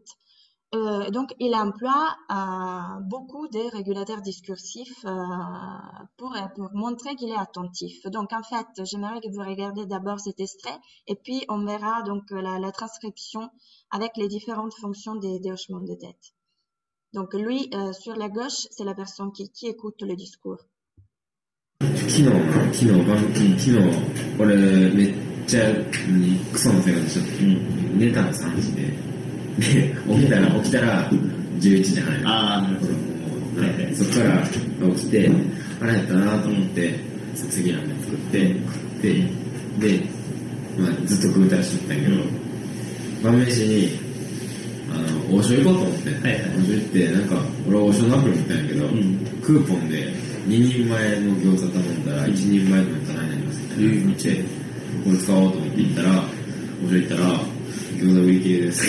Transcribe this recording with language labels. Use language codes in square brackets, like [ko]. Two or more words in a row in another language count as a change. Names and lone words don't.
[fr] Donc, il emploie beaucoup de régulateurs discursifs pour montrer qu'il est attentif. Donc, en fait, j'aimerais que vous regardiez d'abord cet extrait et puis on verra donc la transcription avec les différentes fonctions des hochements de tête. Donc, lui, sur la gauche, c'est la personne qui écoute le discours. [ja] 俺めっちゃクソの生活しちゃって、寝たの3時で起きたら11時半や。そっから起きて腹減ったなと思って即席ラーメン作って食ってで、ずっと食うたりしとったんやけど、晩飯に王将行こうと思って、王将行ってなんか俺王将のアプリ持ったんやけど、クーポンで2人前の餃子頼んだら1人前のも頼んになりますみたいな見て、これ使おうと思って行ったら、王将行ったら餃子売り切れです。